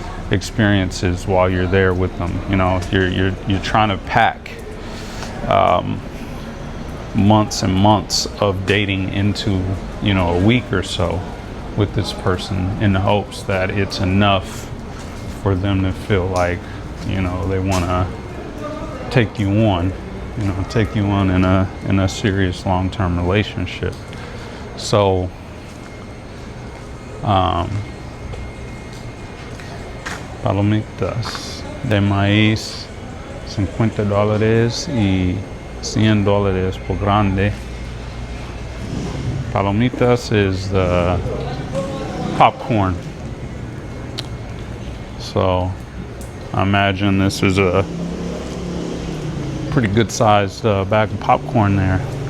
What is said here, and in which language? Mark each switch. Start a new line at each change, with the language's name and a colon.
English: experiences while you're there with them. You know, you're trying to pack months and months of dating into, you know, a week or so with this person in the hopes that it's enough for them to feel like, you know, they want to take you on, in a serious long-term relationship.
Spanish: So palomitas de maíz, $50 y $100 por grande.
English: Palomitas is the popcorn. So I imagine this is a pretty good sized bag of popcorn there.